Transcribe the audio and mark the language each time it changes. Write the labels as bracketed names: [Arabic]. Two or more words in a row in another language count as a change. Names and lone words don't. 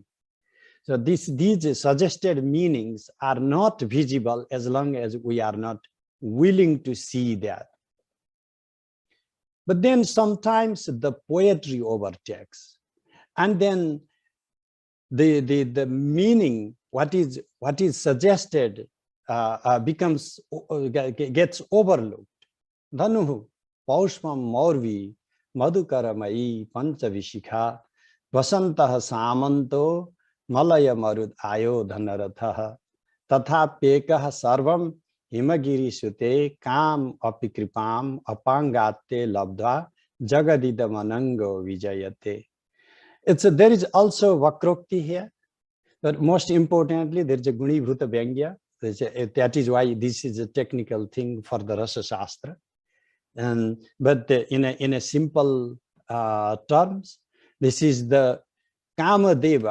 [English] So these suggested meanings are not visible as long as we are not willing to see that. But then sometimes the poetry overtakes, and then the meaning, what is suggested, gets overlooked. [Sanskrit] धनुः पौष्पं मौर्वी मधुकरमयी पञ्चविशिखा वसन्तः सामन्तो मलय मरुद् आयो धनरथः, तथा पेकः सर्वं हिमगिरि सुते कां अपिकृपां अपाङ्गते लब्धा जगदिद मनङ्गो विजयते. [English] There is also Vakrokti here, but most importantly, there is a Guni Bhuta Vyangya. That is why this is a technical thing for the Rasa Shastra. But in a simple terms, this is the Kamadeva.